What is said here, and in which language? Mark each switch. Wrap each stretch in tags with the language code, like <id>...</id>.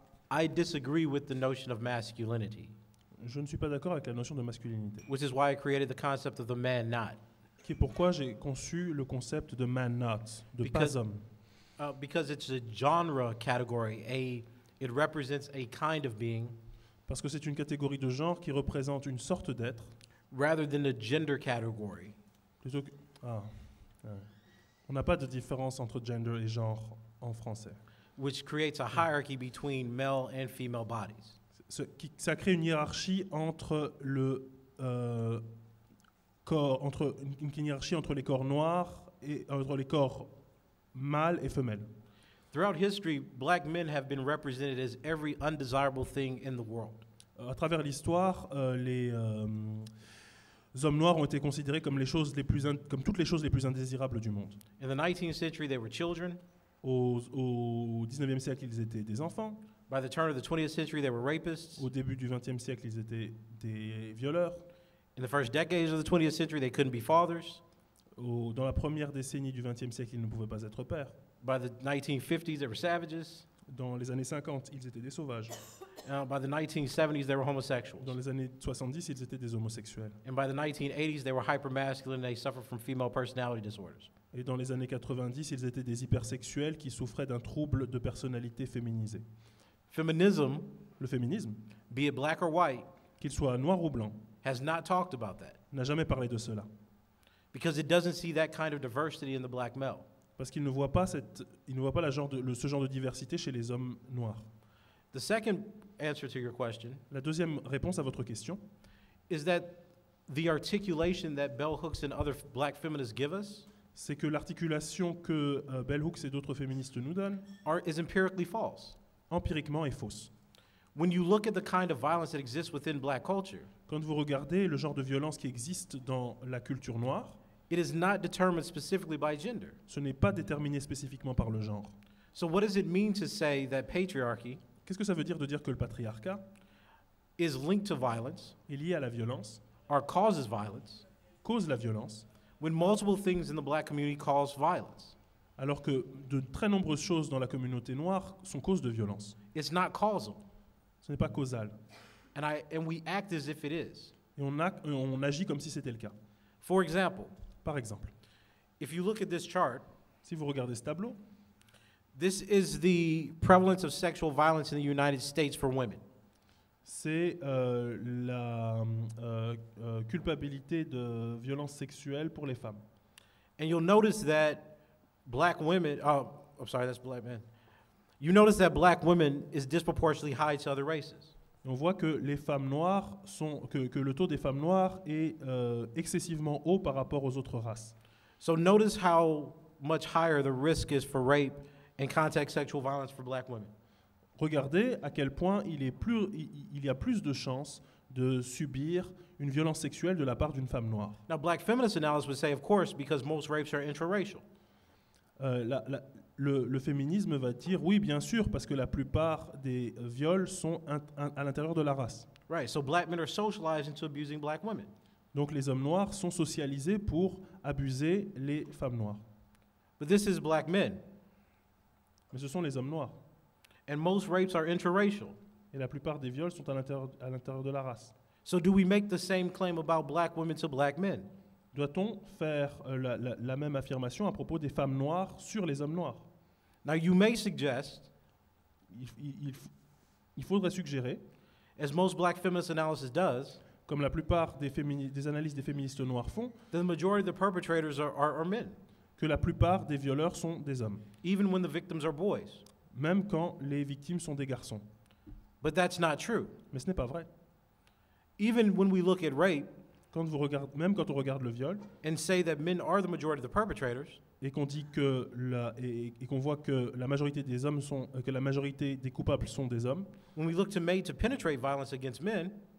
<en>I disagree with the notion of masculinity,</en> <fr>je ne suis pas d'accord avec la notion de masculinité.</fr> <en>which is why I created the concept of the man not.</en> <fr>qui est pourquoi j'ai conçu le concept de man not, de pas</fr> <en>Because-</en> <fr>homme.</fr> <en>Because it's a genre category. It represents a kind of being</en> <fr>Parce que c'est une catégorie de genre qui représente une sorte d'être,</fr> <en>rather than a gender category.</en> <fr>plutôt que... Ah, ouais. On n'a pas de différence entre gender et genre en français.</fr> <en>Which creates a hierarchy between male and female bodies.</en> <fr>Ça crée une hiérarchie entre le corps, une hiérarchie entre les corps noirs et entre les corps mâles et femelles.</fr> <en>Throughout history, black men have been represented as every undesirable thing in the world.</en> <fr>À travers l'histoire, les hommes noirs ont été considérés comme comme toutes les choses les plus indésirables du monde.</fr> <en>In the 19th century, they were children.</en> <fr>Au 19e siècle, ils étaient des enfants.</fr> <en>By the turn of the 20th century, they were rapists.</en> <fr>Au début du 20e siècle, ils étaient des violeurs.</fr> <en>In the first decades of the 20th century, they couldn't be fathers.</en> <fr>Dans la première décennie du 20e siècle, ils ne pouvaient pas être pères.</fr> <en>By the 1950s, they were savages.</en> <fr>Dans les années 50, ils étaient des sauvages.</fr> <en>By the 1970s, they were homosexuals.</en> <fr>Dans les années 70, ils étaient des homosexuels.</fr> <en>And by the 1980s, they were hypermasculine. They suffered from female personality disorders.</en> <fr>Et dans les années 90, ils étaient des hypersexuels qui souffraient d'un trouble de personnalité féminisée.</fr> <en>Feminism,</en> <fr>Le féminisme,</fr> <en>be it black or white,</en> <fr>qu'il soit noir ou blanc,</fr> <en>has not talked about that</en> <fr>n'a jamais parlé de cela.</fr> <en>because it doesn't see that kind of diversity in the black male.</en> <fr>Parce qu'il ne voit pas, ce genre de diversité chez les hommes noirs.</fr> <en>The second answer to your question</en> <fr>La deuxième réponse à votre question,</fr> <en>is that the articulation that bell hooks and other black feminists give us</en> <fr>c'est que l'articulation que Bell Hooks et d'autres féministes nous donnent,</fr> <en>is empirically false.</en> <fr>empiriquement, est fausse.</fr> <en>When you look at the kind of violence that exists within black culture,</en> <fr>Quand vous regardez le genre de violence qui existe dans la culture noire,</fr> <en>it is not determined specifically by gender.</en> <fr>ce n'est pas déterminé spécifiquement par le genre.</fr> <en>So what does it mean to say that patriarchy</en> <fr>Qu'est-ce que ça veut dire de dire que le patriarcat</fr> <en>is linked to violence</en> <fr>est lié à la violence,</fr> <en>or causes violence</en> <fr>cause la violence,</fr> <en>when multiple things in the black community cause violence?</en> <fr>alors que de très nombreuses choses dans la communauté noire sont cause de violence?</fr> <en>It's not causal.</en> <fr>Ce n'est pas causal.</fr> <en>And we act as if it is.</en> <fr>Et on agit comme si c'était le cas.</fr> <en>For example,</en> <fr>Par exemple,</fr> <en>if you look at this chart,</en> <fr>si vous regardez ce tableau,</fr> <en>this is the prevalence of sexual violence in the United States for women.</en> <fr>c'est la culpabilité de violence sexuelle pour les femmes.</fr> <en>And you'll notice that black women, I'm sorry, that's black men. You notice that black women is disproportionately high to other races.</en> <fr>Et on voit que les femmes noires que le taux des femmes noires est excessivement haut par rapport aux autres races.</fr> <en>So notice how much higher the risk is for rape and contact sexual violence for black women.</en> <fr>Regardez à quel point il y a plus de chances de subir une violence sexuelle de la part d'une femme noire.</fr> <en>Now, black feminist analysts would say, of course, because most rapes are intraracial.</en> <fr>Le féminisme va dire oui, bien sûr, parce que la plupart des viols sont à l'intérieur de la race.</fr> <en>Right, so black men are socialized into abusing black women.</en> <fr>Donc les hommes noirs sont socialisés pour abuser les femmes noires.</fr> <en>But this is black men,</en> <fr>Mais ce sont les hommes noirs.</fr> <en>and most rapes are intraracial.</en> <fr>Et la plupart des viols sont à l'intérieur de la race.</fr> <en>So do we make the same claim about black women to black men?</en> <fr>Doit-on faire la même affirmation à propos des femmes noires sur les hommes noirs?</fr> <en>Now, you may suggest,</en> <fr>Il faudrait suggérer,</fr> <en>as most black feminist analysis does,</en> <fr>comme la plupart des analyses des féministes noirs font,</fr> <en>that the majority of the perpetrators are men,</en> <fr>que la plupart des violeurs sont des hommes,</fr> <en>even when the victims are boys.</en> <fr>même quand les victimes sont des garçons.</fr> <en>But that's not true.</en> <fr>Mais ce n'est pas vrai.</fr> <en>Even when we look at rape</en> <fr>Même quand on regarde le viol,</fr> <en>and say that men are the majority of the perpetrators,</en> <fr>et qu'on dit et qu'on voit que la majorité des hommes que la majorité des coupables sont des hommes,</fr> <en>when we look to made to penetrate violence against men,</en>